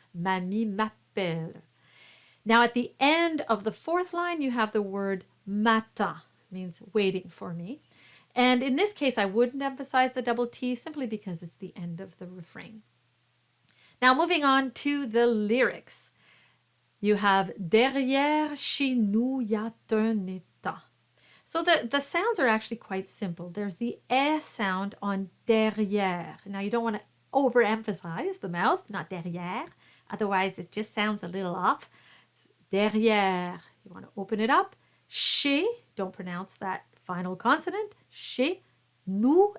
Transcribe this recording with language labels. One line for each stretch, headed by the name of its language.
French: Mamie m'appelle.
English: Now at the end of the fourth line, you have the word matin, means waiting for me. And in this case, I wouldn't emphasize the double T simply because it's the end of the refrain. Now moving on to the lyrics. You have
French: derrière chez nous y a un étang.
English: So the sounds are actually quite simple. There's the eh sound on derrière. Now you don't want to overemphasize the mouth, not derrière. Otherwise it just sounds a little off. Derrière. You want to open it up. Chez, don't pronounce that final consonant.
French: Chez nous.